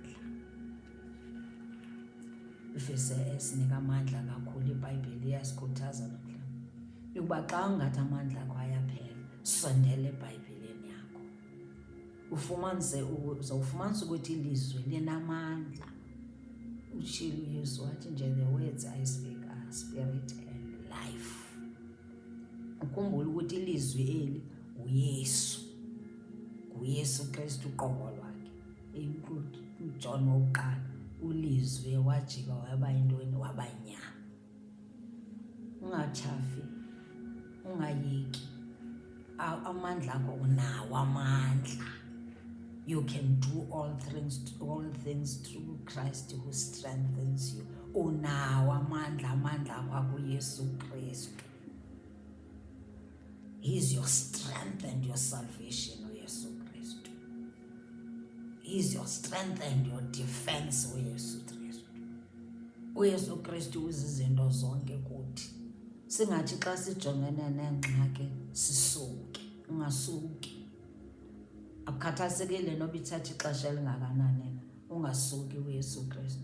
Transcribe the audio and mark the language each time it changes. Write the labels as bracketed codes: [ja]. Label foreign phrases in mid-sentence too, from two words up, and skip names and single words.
[xh] Ivesi esinika amandla kakhulu iBhayibhile iyasikhuthaza namhlanje ukuba xa ungathi amandla akho ayaphela, sondela eBhayibhileni yakho. Uzawufumanisa ukuthi ilizwi linamandla. Utshilo uYesu wathi nje, [en] the words I speak are spirit and life. [xh] Ukhumbule ukuthi ilizwi eli nguYesu. nguYesu Kristu uqobo lwakhe. uJohn wokuqala, ulizwi wajika waba yintoni? Waba nyama. Ungatyhafi, ungayeki. Amandla akho unawo amandla. [en] You can do all things through Christ who strengthens you. [xh] Unawo amandla akho akuYesu Kristu. [en] He is your strength and your salvation, [xh] uYesu Kristu. [en] He is your strength and your defense, [xh] uYesu Kristu. uYesu Kristu uzizinto zonke kuthi. Singathi xa sijongene nengxaki sisuke. Ungasuki. Akukhathasekile noba ithatha ixesha elingakanani na, ungasuki uYesu Kristu.